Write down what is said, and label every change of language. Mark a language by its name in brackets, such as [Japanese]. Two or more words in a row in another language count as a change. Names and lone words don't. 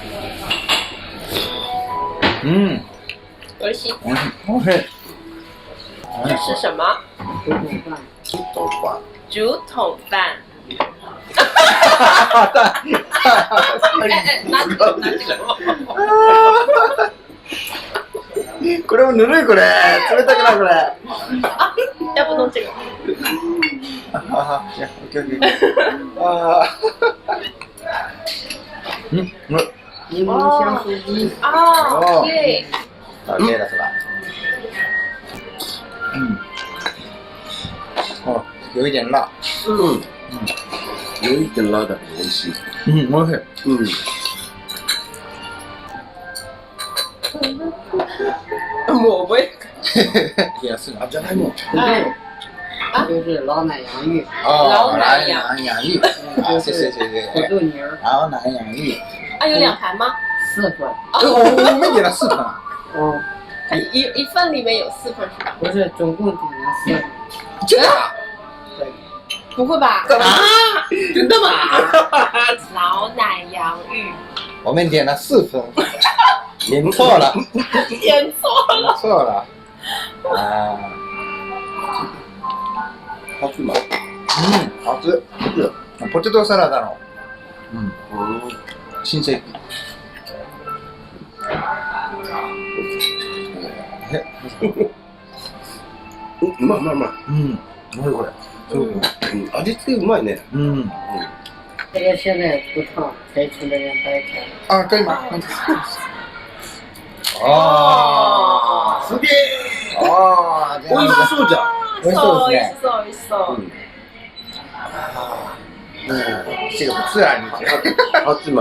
[Chinese] OK。这是什么？豆花，竹筒饭。拿这个，拿这个。 [Japanese] これもぬるいこれ、冷たくないこれ。 [Chinese] 啊，要不弄这个？啊，行，OK。啊，柠檬香酥鸡，哦，对。 OK了是吧？哦，有一点辣。有一点辣的，美味しい。 OK。我不会。也是啊，じゃがいも。就是老奶洋芋，哦，奶洋芋。谢谢。土豆泥儿，老奶洋芋。啊，有2盘吗 4份。我们点了4份啊。哦，一份里面有4份是吧？不是，总共点了4份。真的？对。不会吧？啊？真的吗？老奶洋芋。我们点了4份，点错了。点错了。错了。啊。好吃吗？好吃。 [Japanese] ポテトサラダの。新世紀。うまい。何これ。味付けうまいね。 [Chinese] 这个现在不烫，才从那边掰开。啊，可以吗？哦， [Japanese] すげえ。 [Chinese] 哦， [Japanese] 美味しそうじゃん。美味しそうですね。美味しそう。 [Chinese] 这个不自然，你觉得？好吃吗？